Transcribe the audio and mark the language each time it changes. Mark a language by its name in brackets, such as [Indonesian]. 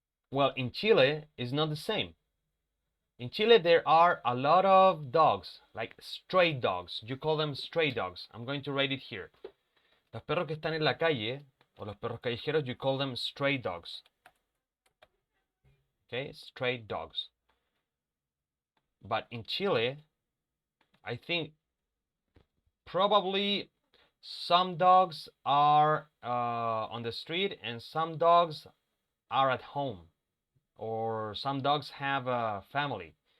[English] Well, in Chile, it's not the same. In Chile, there are a lot of dogs, like stray dogs. You call them stray dogs. I'm going to write it here. [Spanish] Los perros que están en la calle, o los perros callejeros, [English] you call them stray dogs. Okay, stray dogs. But in Chile, I think probably some dogs are on the street and some dogs are at home, or some dogs have a family.